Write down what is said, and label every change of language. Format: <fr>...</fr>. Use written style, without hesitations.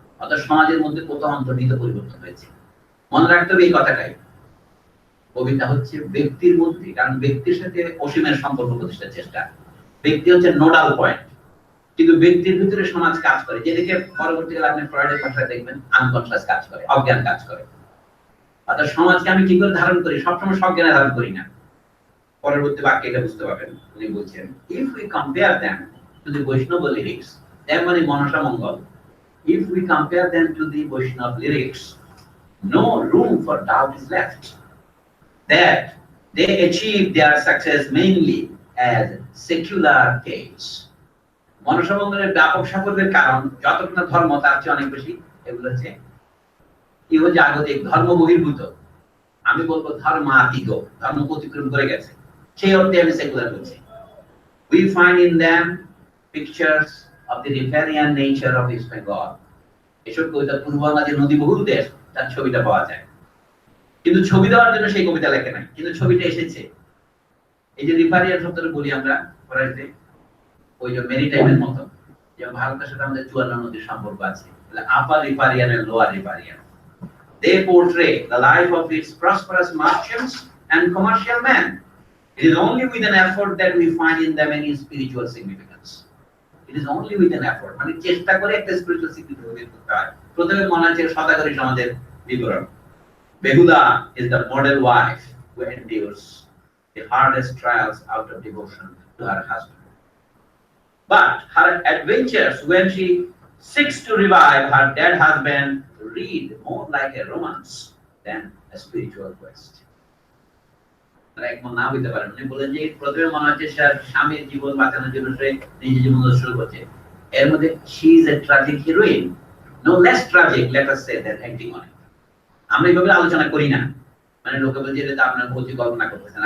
<bn>অর্থাৎ সমাজের মধ্যে কত অন্তর্নিহিত পরিবর্তন হয়েছে। মনে রাখতে হবে এই কথাটাই, কবিতা হচ্ছে ব্যক্তির মধ্যে, কারণ ব্যক্তির সাথে অসীমের সম্পর্ক প্রতিষ্ঠার চেষ্টা। ব্যক্তি হচ্ছে নোডাল পয়েন্ট, কিন্তু ব্যক্তির ভিতরে সমাজ কাজ করে, যেদিকে পরবর্তীকালে আপনি ফ্রয়েডের ভাষায় দেখবেন আনকনশিয়াস কাজ করে, অজ্ঞান কাজ করে। অর্থাৎ সমাজকে আমি কি করে ধারণ করি, সবসময় সজ্ঞানে ধারণ করি না। পরবর্তী বাক্যে এটা বুঝতে পারবেন, উনি বলছেন</bn> <en>if we compare them to the Vaishnava lyrics, them</en> <bn>মানে</bn> <en>Manasa Mangal, if we compare them to the Vaishnava lyrics, no room for doubt is left that they achieve their success mainly as secular tales.</en> <bn>Manasa মঙ্গলের ব্যাপক সাফল্যের কারণ যতটা ধর্ম তার চেয়ে অনেক বেশি এগুলো হচ্ছে ইহজাগতিক, ধর্ম বহির্ভূত, আমি বলবো ধর্মাতীত, ধর্ম অতিক্রম করে গেছে, সেই অর্থে আমি সেকুলার বলছি।</bn> <en>We find in them pictures of the riparian nature of East Bengal.</en> <bn>এসব কবিতা পূর্ব বাংলাদেশ নদী বহুল দেশ, তার ছবিটা পাওয়া যায়, কিন্তু ছবি দেওয়ার জন্য সেই কবিতা লেখে নাই, কিন্তু ছবিটা এসেছে। এই যে রিপারিয়ান শব্দটা বলি আমরা পড়াইতে, ওই যে মেরিটাইমের মতো, যে ভারতের সাথে আমাদের 54 নদীর সম্পর্ক আছে,</bn> <en>Upper riparian and lower riparian. They portray the life of its prosperous merchants and commercial men. It is only with an effort that we find in them any spiritual significance. It is only with an effort,</en> <bn>মানে চেষ্টা করে একটা spiritual significance বের করতে হয়। প্রথমে মনে হচ্ছে সদাগরি সমাজের বিবরণ।</bn> <en>Behula is the model wife who endures the hardest trials out of devotion to her husband. But her adventures when she seeks to revive her dead husband read more like a romance than a spiritual quest.</en> <bn>একমত না হইতে পারেন, উনি বলেন যে প্রথমে মনে হচ্ছে স্বামীর জীবন বাঁচানোর জন্য সে নিজের জীবন শুরু করছে, এর মধ্যে</bn> <en>she is a tragic heroine, no less tragic, let us say, than acting on it.</en> <bn>আমরা এইভাবে আলোচনা করি না, মানে লোকে বলছে এটা আপনার ভৌতিক কল্পনা করতেছেন।</bn>